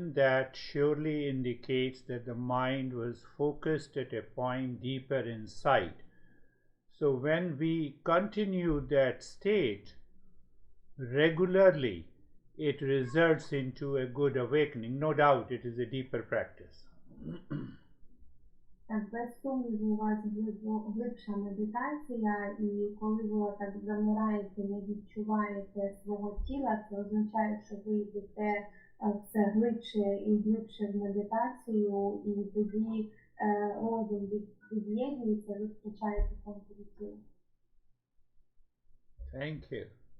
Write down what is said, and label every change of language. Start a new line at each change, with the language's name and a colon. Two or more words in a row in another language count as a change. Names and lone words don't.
English: That surely indicates that the mind was focused at a point deeper inside. So when we continue that state regularly, it results into a good awakening. No doubt it is a deeper practice.
Ukrainian: Без сумніву, у вас глибша медитація, і коли ви так замираєте, не відчуваєте свого тіла, це означає, що ви йдете все глибше і глибше в медитацію, і тоді розум від'єднується, ви втрачаєте контур тіла.
English: Thank you.